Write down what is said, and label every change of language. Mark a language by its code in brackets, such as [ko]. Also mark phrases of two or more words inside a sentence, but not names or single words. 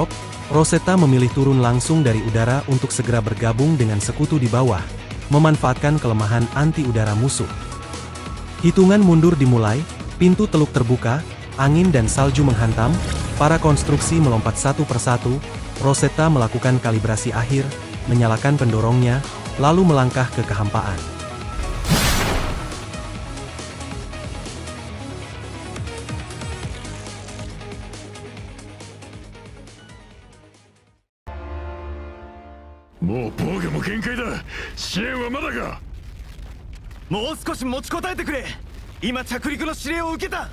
[id] Rosetta memilih turun langsung dari udara untuk segera bergabung dengan sekutu di bawah, memanfaatkan kelemahan anti-udara musuh. Hitungan mundur dimulai, pintu teluk terbuka, angin dan salju menghantam, para konstruksi melompat satu persatu. Rosetta melakukan kalibrasi akhir, menyalakan pendorongnya, lalu melangkah ke kehampaan. [ja] もう防御も限界だ。支援はまだか。もう少し持ちこたえてくれ。今着陸の指令を受けた。